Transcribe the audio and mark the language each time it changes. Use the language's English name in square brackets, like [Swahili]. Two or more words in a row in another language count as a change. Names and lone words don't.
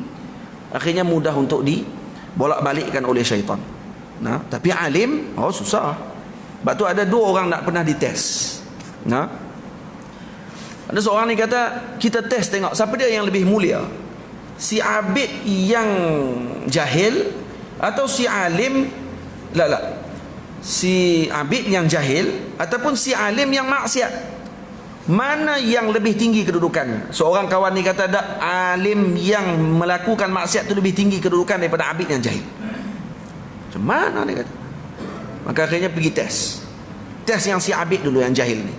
[Malay] Akhirnya mudah untuk dibolak-balikkan oleh syaitan. Tapi alim, susah. Sebab tu ada dua orang nak pernah dites. Ada seorang ni kata, kita test tengok siapa dia yang lebih mulia, si abid yang jahil atau si alim. Si abid yang jahil ataupun si alim yang maksiat, mana yang lebih tinggi kedudukannya? Seorang kawan ni kata, alim yang melakukan maksiat itu lebih tinggi kedudukan daripada abid yang jahil. Macam mana dia kata? Maka akhirnya pergi tes yang si abid dulu yang jahil ni.